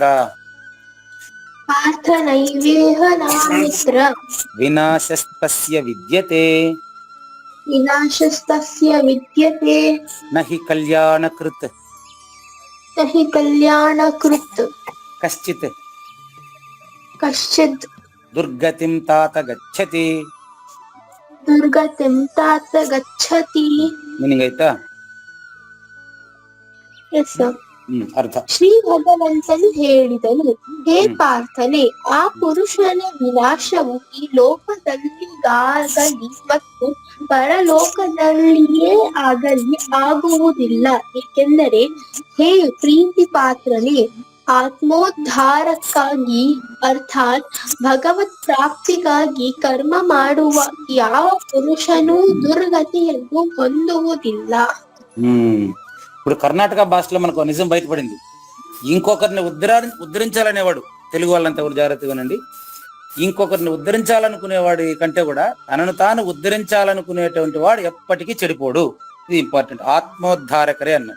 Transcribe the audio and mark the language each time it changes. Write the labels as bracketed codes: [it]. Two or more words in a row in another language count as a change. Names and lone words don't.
[sa] पार्थ नैवेह नामुत्र వినాశస్తస్య విద్యతే विनाशस्तस्य विद्यते నహి కళ్యాణకృత్ तहि कल्याण कृत् కశ్చిత్ कश्चित् దుర్గతిం తాత గచ్చతి. दुर्गतिं तात गच्छति. [te] మీనింగ్ అయితా [en] Yes, sir. [kn] ಅರ್ಥ. ಶ್ರೀ ಭಗವಂತನು ಹೇಳಿದನು, ಹೇ ಪಾರ್ಥನೆ, ಆ ಪುರುಷನ ವಿನಾಶವು ಈ ಲೋಕದಲ್ಲಿಗಾಗಲಿ ಮತ್ತು ಪರಲೋಕದಲ್ಲಿಯೇ ಆಗಲಿ ಆಗುವುದಿಲ್ಲ. ಏಕೆಂದರೆ ಹೇ ಪ್ರೀತಿ ಪಾತ್ರನೇ, ಆತ್ಮೋದ್ಧಾರಕ್ಕಾಗಿ ಅರ್ಥಾತ್ ಭಗವತ್ ಪ್ರಾಪ್ತಿಗಾಗಿ ಕರ್ಮ ಮಾಡುವ ಯಾವ ಪುರುಷನೂ ದುರ್ಗತಿಯನ್ನು ಹೊಂದುವುದಿಲ್ಲ. [te] ఇప్పుడు కర్ణాటక భాషలో మనకు నిజం బయటపడింది. ఇంకొకరిని ఉద్ధరించాలనేవాడు, తెలుగు వాళ్ళంతా కూడా జాగ్రత్తగా వినండి, ఇంకొకరిని ఉద్ధరించాలనుకునేవాడి కంటే కూడా తనను తాను ఉద్ధరించాలనుకునేటువంటి వాడు ఎప్పటికీ చెడిపోడు. ఇది ఇంపార్టెంట్. ఆత్మోద్ధారకరే అన్నాడు.